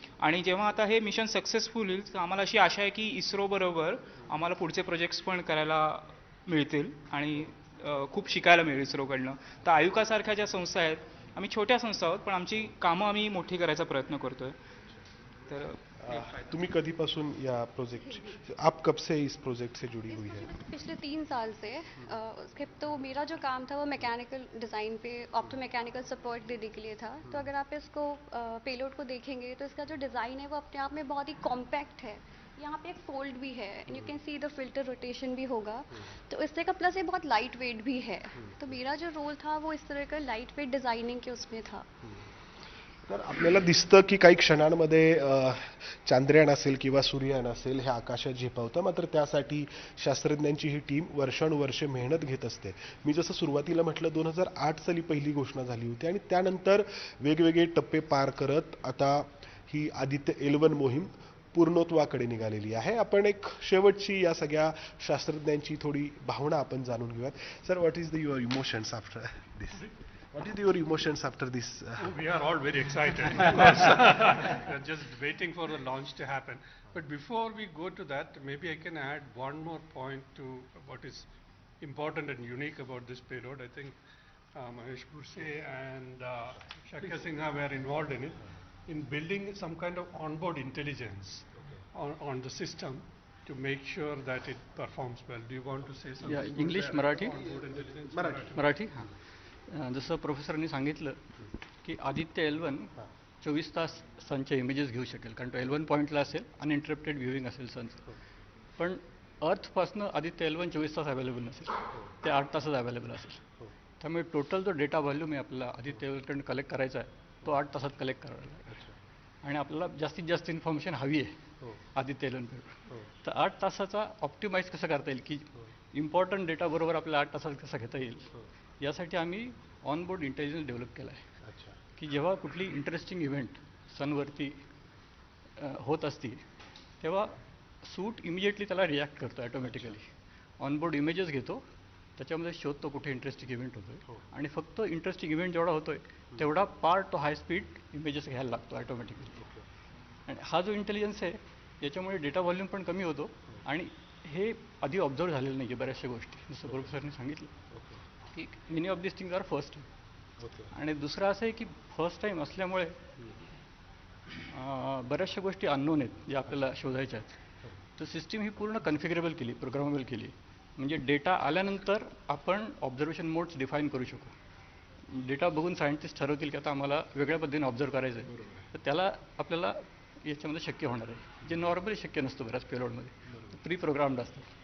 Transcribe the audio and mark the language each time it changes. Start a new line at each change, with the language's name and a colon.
Marathi: आणि जेव्हा आता हे मिशन सक्सेसफुल होईल तर आम्हाला अशी आशा आहे की इस्रोबरोबर आम्हाला पुढचे प्रोजेक्ट्स पण करायला मिळतील आणि खूप शिकायला मिळेल इस्रोकडनं. तर आयुकासारख्या ज्या संस्था आहेत, आम्ही छोट्या संस्था आहोत पण आमची कामं आम्ही मोठी करायचा प्रयत्न करतोय. तर तुम्ही कधीपासून या प्रोजेक्ट,
Hindi: आप कब से इस प्रोजेक्ट से जुड़ी हुई है? पिछले 3 साल से उसके तो मेरा जो काम था वो मैकेनिकल डिज़ाइन पे ऑप्टो मैकेनिकल सपोर्ट देने के लिए था. तो अगर आप इसको पेलोड को देखेंगे तो इसका जो डिज़ाइन है वो अपने आप में बहुत ही कॉम्पैक्ट है. यहाँ पे एक फोल्ड भी है
English: and you can see the filter rotation
Hindi: भी होगा. तो इससे का प्लस ये बहुत लाइट वेट भी है. तो मेरा जो रोल था वो इस तरह का लाइट वेट डिज़ाइनिंग के उसमें था.
Marathi: तर आपल्याला दिसतं की काही क्षणांमध्ये चांद्रयान असेल किंवा सूर्ययान असेल हे आकाशात झेपावतं. मात्र त्यासाठी शास्त्रज्ञांची ही टीम वर्षानुवर्षे मेहनत घेत असते. मी जसं सुरुवातीला म्हटलं 2008 साली पहिली घोषणा झाली होती आणि त्यानंतर वेगवेगळे टप्पे पार करत आता ही आदित्य L1 मोहीम पूर्णत्वाकडे निघालेली आहे. आपण एक शेवटची या सगळ्या शास्त्रज्ञांची थोडी भावना आपण जाणून घेऊयात.
English: Sir, what is your emotions after this? What is your emotions after this? We are all very excited. Of course. We are just waiting for the launch to happen. But before we go to that, maybe I can add one more point to what is important and unique about this payload. I think Mahesh Burse and Shakya Sinha were involved in it, in building some kind of onboard intelligence on the system to make sure that it performs well. Do you want to say something? Yeah, English, Marathi? Onboard intelligence?
Marathi: Marathi. हां. जसं प्रोफेसरनी सांगितलं की Aditya L1 24 तास सनचे images घेऊ शकेल, कारण तो L1 पॉईंटला असेल, अनइंटरप्टेड व्ह्यूइंग असेल सनचं. पण अर्थपासनं आदित्य L1 24 तास अवेलेबल नसेल, ते 8 तासच अवेलेबल असेल. त्यामुळे टोटल जो डेटा व्हॉल्यूम आहे आपल्याला आदित्य L1कडून कलेक्ट करायचा आहे तो 8 तासात कलेक्ट करावा लागेल. आणि आपल्याला जास्तीत जास्त इन्फॉर्मेशन हवी आहे आदित्य L1कडून. तर 8 तासाचा ऑप्टिमाइज कसं करता येईल की इम्पॉर्टंट डेटा बरोबर आपल्याला 8 तासात कसा घेता येईल, यासाठी आम्ही ऑनबोर्ड इंटेलिजन्स डेव्हलप केला आहे. की जेव्हा कुठली इंटरेस्टिंग इव्हेंट सनवरती होत असती तेव्हा सूट इमिजिएटली त्याला रिॲक्ट करतो ॲटोमॅटिकली. ऑनबोर्ड इमेजेस घेतो, त्याच्यामध्ये शोधतो कुठे इंटरेस्टिंग इव्हेंट होतोय आणि फक्त इंटरेस्टिंग इव्हेंट जेवढा होतोय तेवढा पार्ट तो हाय स्पीड इमेजेस घ्यायला लागतो ॲटोमॅटिकली. आणि हा जो इंटेलिजन्स आहे याच्यामुळे डेटा व्हॉल्यूम पण कमी होतो आणि हे आधी ऑब्झर्व झालेलं नाही आहे बऱ्याचशा गोष्टी. जसं प्रोफेसरने सांगितलं की
English: Many of this things are first time.
Marathi: आणि दुसरं असं आहे की फर्स्ट टाईम असल्यामुळे बऱ्याचशा गोष्टी अननोन आहेत ज्या आपल्याला शोधायच्या आहेत. तर सिस्टीम ही पूर्ण कन्फिगरेबल केली, प्रोग्रामेबल केली. म्हणजे डेटा आल्यानंतर आपण ऑब्झर्वेशन मोड्स डिफाईन करू शकू. डेटा बघून सायंटिस्ट ठरवतील की आता आम्हाला वेगळ्या पद्धतीने ऑब्झर्व करायचं आहे, तर त्याला आपल्याला याच्यामध्ये शक्य होणार आहे, जे नॉर्मली शक्य नसतं बऱ्याच पेलोडमध्ये. प्री प्रोग्राम्ड असतं.